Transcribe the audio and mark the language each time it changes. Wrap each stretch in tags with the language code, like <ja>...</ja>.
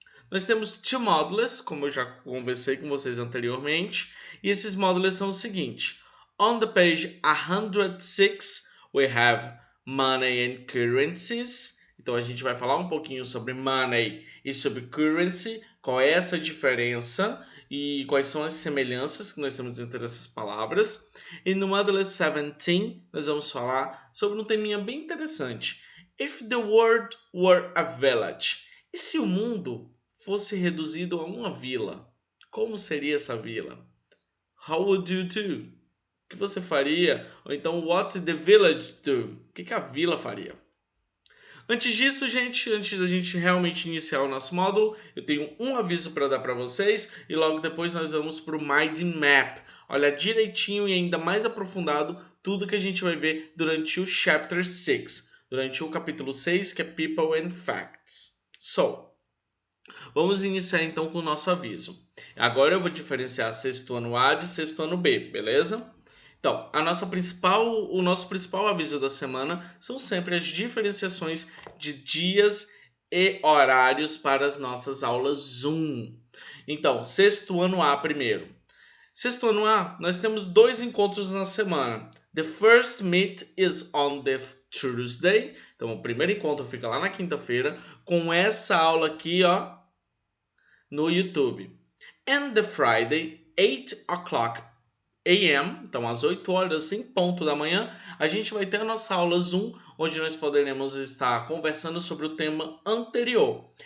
<pt>Nós temos</pt> <en>two modules,</en> <pt>como eu já conversei com vocês anteriormente, e esses modules são o seguinte:</pt> <en>on the page 106, we have money and currencies.</en> <pt>Então a gente vai falar um pouquinho sobre money e sobre currency, qual é essa diferença e quais são as semelhanças que nós temos entre essas palavras. E no Module 17, nós vamos falar sobre um teminha bem interessante.</pt> <en>If the world were a village.</en> <pt>E se o mundo fosse reduzido a uma vila, como seria essa vila?</pt> <en>How would you do?</en> <pt>O que você faria? Ou então,</pt> <en>what the village do?</en> <pt>O que a vila faria? Antes disso, gente, antes da gente realmente iniciar o nosso módulo, eu tenho um aviso para dar para vocês e logo depois nós vamos para o Mind Map, olhar direitinho e ainda mais aprofundado tudo que a gente vai ver durante o Chapter 6, durante o capítulo 6, que é People and Facts. So, vamos iniciar então com o nosso aviso. Agora eu vou diferenciar sexto ano A de sexto ano B, beleza? Então, o nosso principal aviso da semana são sempre as diferenciações de dias e horários para as nossas aulas Zoom. Então, sexto ano A primeiro. Sexto ano A, nós temos 2 encontros na semana.</pt> <en>The first meet is on the Tuesday.</en> <pt>Então, o primeiro encontro fica lá na quinta-feira, com essa aula aqui, ó, no YouTube.</pt> <en>And the Friday, 8 o'clock a.m.,</en> <pt>então às 8 horas em ponto da manhã, a gente vai ter a nossa aula Zoom, onde nós poderemos estar conversando sobre o tema anterior.</pt>